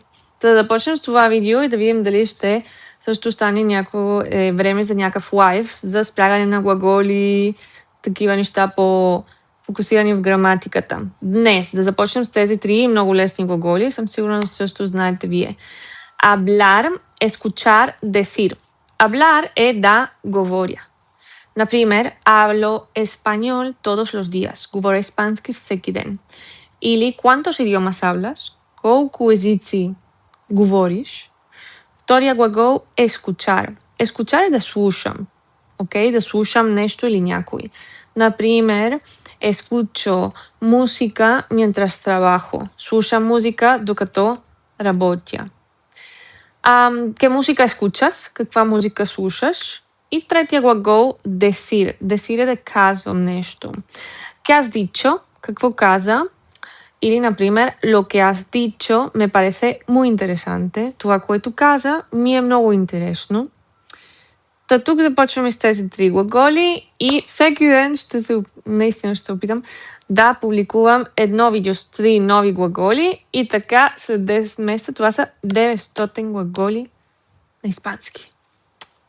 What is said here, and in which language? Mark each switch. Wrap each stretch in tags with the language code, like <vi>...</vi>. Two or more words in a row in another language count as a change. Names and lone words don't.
<bg>Та да почнем с това видео и да видим дали ще също стане някакво време за някакъв лайв, за спрягане на глаголи, такива неща по-фокусирани в граматиката. Днес да започнем с тези 3 много лесни глаголи, съм сигурна, че също знаете вие.</bg> <es>Hablar, escuchar, decir.</es> <bg>Hablar е да говоря. Например,</bg> <es>hablo español todos los días.</es> <bg>Говоря испански всеки ден.</bg> <es>Или ¿cuántos idiomas hablas?</es> <bg>Колко езици говориш? Втория глагол е escuchar. Escuchar е да слушам. Окей? Да слушам нещо или някой. Например,</bg> <es>escucho música mientras trabajo.</es> <bg>Слушам музика докато работя.</bg> <es>¿Qué música escuchas?</es> <bg>Каква музика слушаш? И третия глагол decir. Decir е да казвам нещо.</bg> <es>¿Qué has dicho?</es> <bg>Какво каза? Или, например,</bg> <es>lo que has dicho me parece muy interesante.</es> <bg>Това, което каза, ми е много интересно. Та тук започваме с тези 3 глаголи и всеки ден наистина ще се опитам да публикувам едно видео с 3 нови глаголи и така след 10 месеца това са 900 глаголи на испански.</bg>